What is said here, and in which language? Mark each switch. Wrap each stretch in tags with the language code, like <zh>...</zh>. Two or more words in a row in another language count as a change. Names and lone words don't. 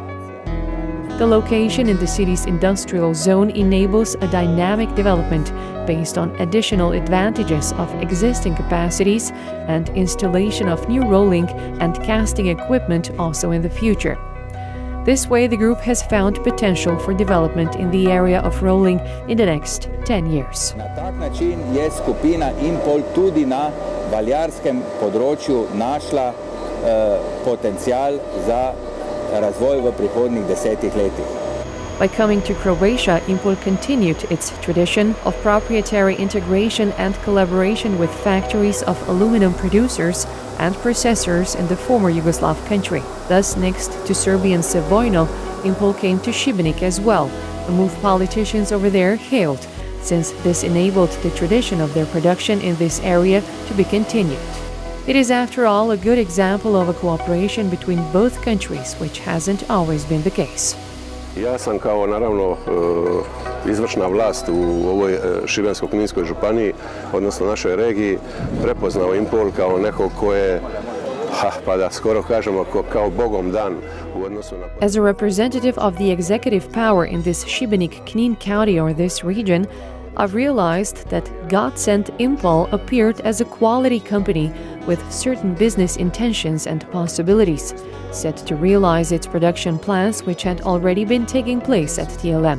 <en>The location in the city's industrial zone enables a dynamic development based on additional advantages of existing capacities and installation of new rolling and casting equipment also in the future. This way, the group has found potential for development in the area of rolling in the next 10 years.</en> <sl>Na tak način je skupina Impol tudi na valjarskem področju našla potencial za razvoj v prihodnjih 10 letih.</sl> <en>By coming to Croatia, Impol continued its tradition of proprietary integration and collaboration with factories of aluminum producers and processors in the former Yugoslav country. Thus, next to Serbian Sevojno, Impol came to Šibenik as well, a move politicians over there hailed, since this enabled the tradition of their production in this area to be continued. It is, after all, a good example of a cooperation between both countries, which hasn't always been the case.</en> <hr>Ja sam kao naravno izvršna vlast u ovoj Šibensko-kninskoj županiji, odnosno našoj regiji, prepoznao Impol kao nekog ko je, pa da skoro kažemo, kao bogom dan u odnosu na...</hr> <en>As a representative of the executive power in this Šibenik-Knin county or this region, I've realized that God sent Impol appeared as a quality company with certain business intentions and possibilities, set to realize its production plans which had already been taking place at TLM.</en>